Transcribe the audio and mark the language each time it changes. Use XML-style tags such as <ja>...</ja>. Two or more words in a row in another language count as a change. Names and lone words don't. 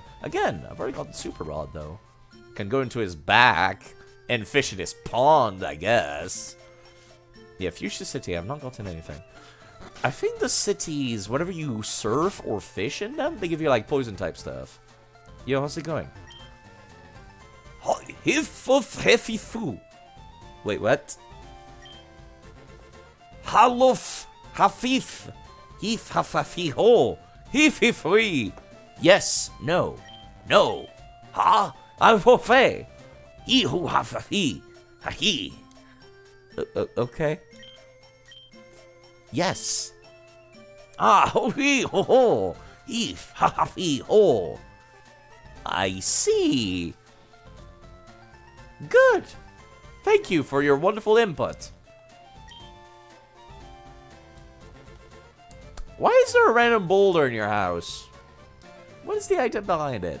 <en>Again, I've already got the super rod, though. Can go into his back and fish in his pond, I guess. Yeah, Fuchsia City, I've not gotten anything. I think the cities, whenever you surf or fish in them, they give you, like, poison-type stuff. Yo, how's it going? Hifufu. Wait, what? Halof Hafif. Hif Hafafiho. Hififui. Yes, no. No. Ha? Alfofe. Ihu Hafafi. Hahi. Okay. Yes. Ah, ho he ho ho. If ha ha fi ho. I see. Good. Thank you for your wonderful input. Why is there a random boulder in your house? What is the item behind it?</en>